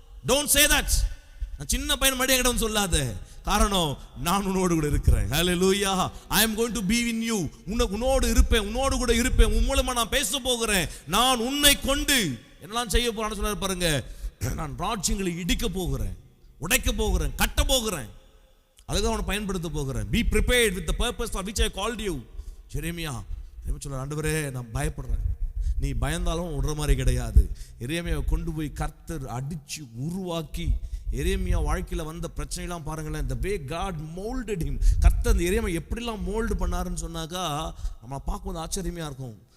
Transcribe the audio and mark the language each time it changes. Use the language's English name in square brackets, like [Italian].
[English] Don't say that. [Tamil] நான் சின்ன பையன் மடி என்கிட்ட சொல்லாத. காரணம், நான் உன்னோடு கூட இருக்கிறேன். ஹல்லேலூயா. [English] I am going to be in you. [Tamil] உன்னோடு இருப்பேன், உன்னோடு கூட இருப்பேன். உன் மூலமா நான் பேச போகிறேன். நான் உன்னை கொண்டு என்னெல்லாம் செய்ய போறேன்னு சொல்றாரு பாருங்க. நான் ராஜ்யங்களை இடிக்க போகிறேன், உடைக்க போகிறேன், கட்ட போகிறேன். அதுக்கு அவனை பயன்படுத்த போகிறேன். [English] Be prepared with the purpose for which I called you. [Tamil] எரேமியா சொல்றார், ஆண்டவரே நான் பயப்படுறேன். நீ பயந்தாலும் விடுற மாதிரி கிடையாது. எரேமியாவை கொண்டு போய் கர்த்தர் அடிச்சு உருவாக்கி, எரேமியா வாழ்க்கையில வந்த பிரச்சனைலாம் பாருங்களேன். [English] the way God molded him. [Tamil] கர்த்தர் அந்த எரேமியா எப்படிலாம் மோல்டு பண்ணாருன்னு சொன்னாக்கா நம்ம பார்க்கும்போது ஆச்சரியமா இருக்கும்.